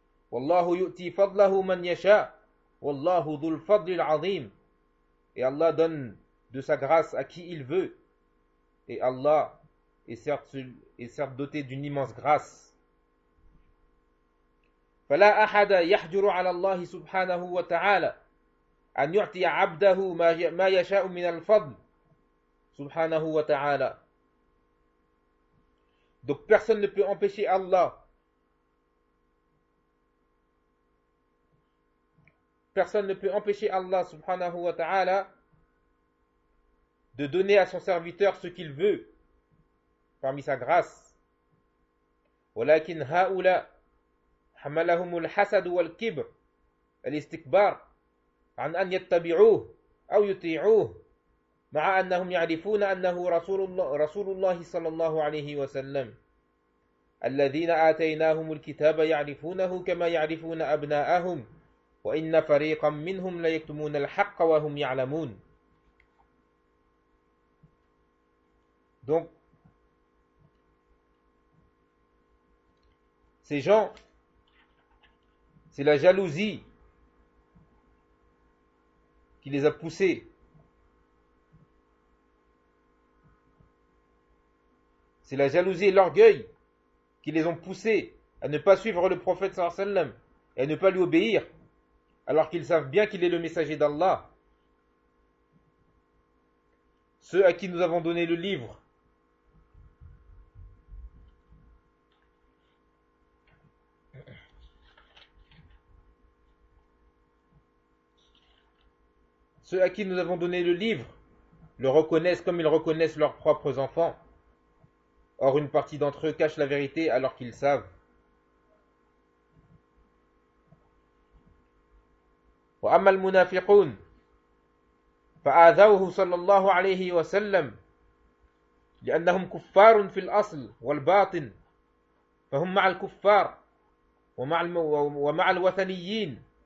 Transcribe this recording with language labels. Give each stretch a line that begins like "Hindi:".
Arabic: Wallahu yu'ti fadlahu man yasha, wallahu dhul fadlil azim.
French: Et Allah donne de sa grâce à qui il veut. Et Allah est certes doté d'une immense grâce.
Arabic: فلا أحد يحجر على الله سبحانه وتعالى أن يعطي عبده ما يشاء من الفضل سبحانه وتعالى.
French: Donc personne ne peut empêcher Allah. Personne ne peut empêcher Allah
Arabic: subhanahu wa ta'ala
French: de donner à son serviteur ce qu'il veut parmi sa grâce.
Arabic: ولكن هؤلاء حملهم الحسد والكبر الاستكبار عن أن يتبعوه أو يطيعوه مع أنهم يعرفون أنه رسول الله صلى الله عليه وسلم الذين آتيناهم الكتاب يعرفونه كما يعرفون أبناءهم وإن فريقا منهم ليكتمون الحق وهم يعلمون.
French: Donc, ces gens, c'est la jalousie qui les a poussés. C'est la jalousie et l'orgueil qui les ont poussés à ne pas suivre le prophète
Arabic: sallallahu alayhi wa sallam
French: et à ne pas lui obéir, alors qu'ils savent bien qu'il est le messager d'Allah. Ceux à qui nous avons donné le livre, ceux à qui nous avons donné le livre le reconnaissent comme ils reconnaissent leurs propres enfants. Or, une partie d'entre eux cache la vérité alors qu'ils savent.
Arabic: وأما المنافقون فآذوه صلى الله عليه وسلم لأنهم كفار في الأصل والباطن فهم مع الكفار ومع الوثنيين